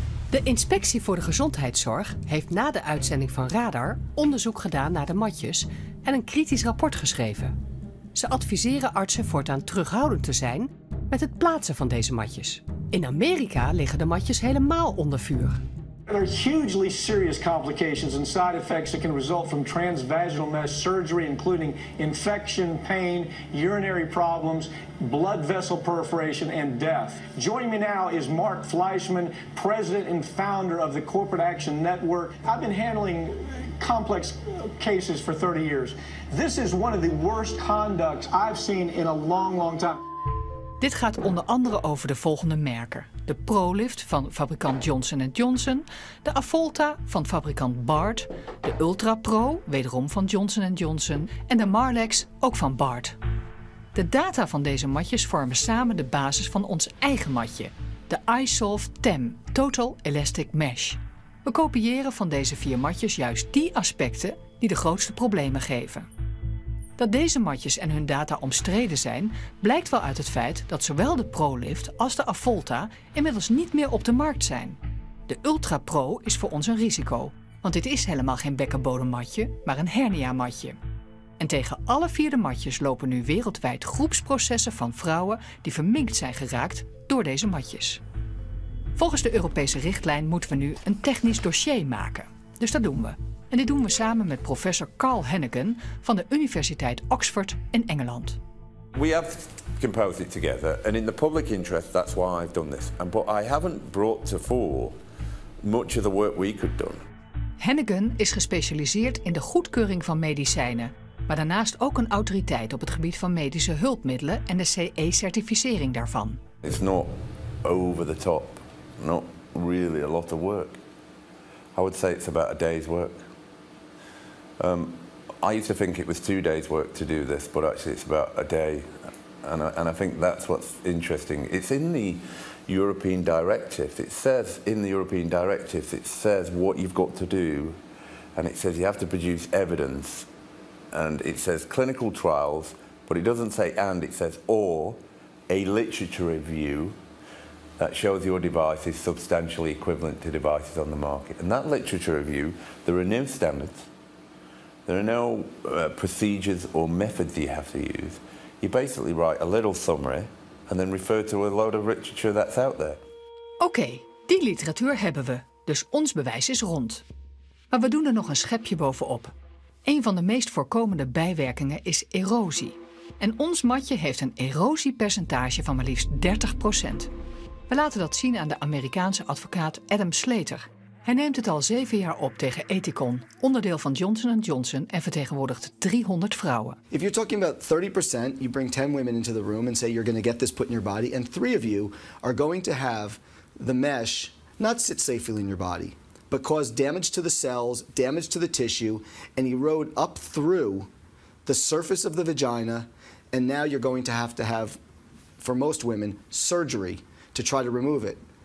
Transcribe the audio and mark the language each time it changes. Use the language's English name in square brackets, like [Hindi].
[Dutch] De Inspectie voor de Gezondheidszorg heeft na de uitzending van Radar onderzoek gedaan naar de matjes en een kritisch rapport geschreven. Ze adviseren artsen voortaan terughoudend te zijn met het plaatsen van deze matjes. In Amerika liggen de matjes helemaal onder vuur. [English] There are hugely serious complications and side effects that can result from transvaginal mesh surgery, including infection, pain, urinary problems, blood vessel perforation, and death. Joining me now is Mark Fleischman, president and founder of the Corporate Action Network. I've been handling complex cases for 30 years. This is one of the worst conducts I've seen in a long, long time. [Dutch] Dit gaat onder andere over de volgende merken. De ProLift van fabrikant Johnson & Johnson, de Avolta van fabrikant Bard, de Ultra Pro, wederom van Johnson & Johnson en de Marlex, ook van Bard. De data van deze matjes vormen samen de basis van ons eigen matje, de iSolve TEM, Total Elastic Mesh. We kopiëren van deze 4 matjes juist die aspecten die de grootste problemen geven. Dat deze matjes en hun data omstreden zijn, blijkt wel uit het feit dat zowel de ProLift als de Avolta inmiddels niet meer op de markt zijn. De Ultra Pro is voor ons een risico, want dit is helemaal geen bekkenbodemmatje, maar een hernia-matje. En tegen alle 4 de matjes lopen nu wereldwijd groepsprocessen van vrouwen die verminkt zijn geraakt door deze matjes. Volgens de Europese richtlijn moeten we nu een technisch dossier maken. Dus dat doen we. En dit doen we samen met professor Carl Hennigan van de Universiteit Oxford in Engeland. [English] We have composed it together, and in the public interest, that's why I've done this. But I haven't brought to fore much of the work we could do. [Dutch] Hennigan is gespecialiseerd in de goedkeuring van medicijnen, maar daarnaast ook een autoriteit op het gebied van medische hulpmiddelen en de CE-certificering daarvan. [English] It's not over the top, not really a lot of work. I would say it's about a day's work. I used to think it was 2 days' work to do this, but actually it's about a day. And I think that's what's interesting. It's in the European directives. It says in the European directives, it says what you've got to do, and it says you have to produce evidence, and it says clinical trials, but it doesn't say and, it says or a literature review that shows your device is substantially equivalent to devices on the market. And that literature review, there are no standards, there are no procedures or methods you have to use. You basically write a little summary and then refer to a load of literature that's out there. [Dutch] Oké, die literatuur hebben we, dus ons bewijs is rond. Maar we doen er nog een schepje bovenop. Een van de meest voorkomende bijwerkingen is erosie. En ons matje heeft een erosiepercentage van maar liefst 30%. We laten dat zien aan de Amerikaanse advocaat Adam Slater. Hij neemt het al 7 jaar op tegen Ethicon, onderdeel van Johnson & Johnson en vertegenwoordigt 300 vrouwen. [English] If you're talking about 30%, you bring 10 women into the room and say you're going to get this put in your body, and 3 of you are going to have the mesh not sit safely in your body, but cause damage to the cells, damage to the tissue, and erode up through the surface of the vagina, and now you're going to have, for most women, surgery to try to remove it.